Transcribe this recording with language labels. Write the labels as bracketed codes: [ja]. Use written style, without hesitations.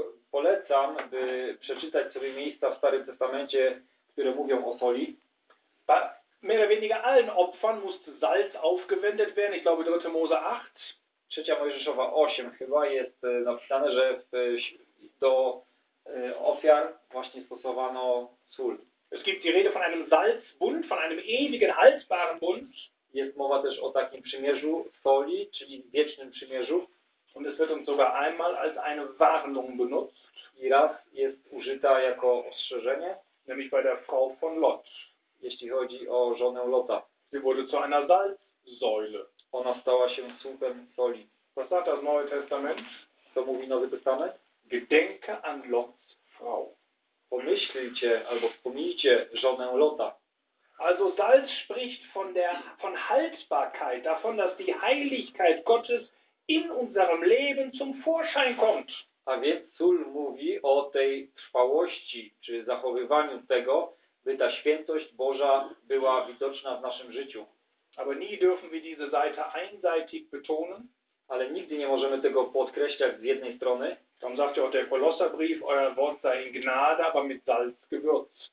[pl] Polecam, by przeczytać sobie miejsca w Starym Testamencie, które mówią o soli. [de] Bei mehr oder weniger allen Opfern musste Salz aufgewendet werden. Ich glaube, 3. Mose 8. [pl] Trzecia Mojżeszowa 8 chyba jest napisane, że do ofiar właśnie stosowano sól. [de] Es gibt die Rede von einem Salzbund, von einem ewigen haltbaren Bund. [pl] Jest mowa też o takim przymierzu soli, czyli wiecznym przymierzu. [de] Und es wird uns sogar einmal als eine Warnung benutzt. [pl] I raz jest użyta jako ostrzeżenie. [de] Nämlich bei der Frau von Lot. [pl] Jeśli chodzi o żonę Lota. [de] Sie wurde zu einer Salzsäule. [pl] Ona stała się słupem soli. [de] Was sagt das Neue Testament? [pl] Co mówi Nowy Testament? [de] Gedenke an Lots Frau. [pl] Pomyślcie albo wspomnijcie żonę Lota. [de] Also Salz spricht von Haltbarkeit, davon, dass die Heiligkeit Gottes in unserem Leben zum Vorschein kommt. [pl] A więc sól mówi o tej trwałości, czy zachowywaniu tego, by ta świętość Boża była widoczna w naszym życiu. [de] Aber nie dürfen wir diese Seite einseitig betonen. [pl] Ale nigdy nie możemy tego podkreślać z jednej strony. [de] Tam sagt ja auch der Kolosserbrief, euer Wort sei in Gnade, aber mit Salz gewürzt.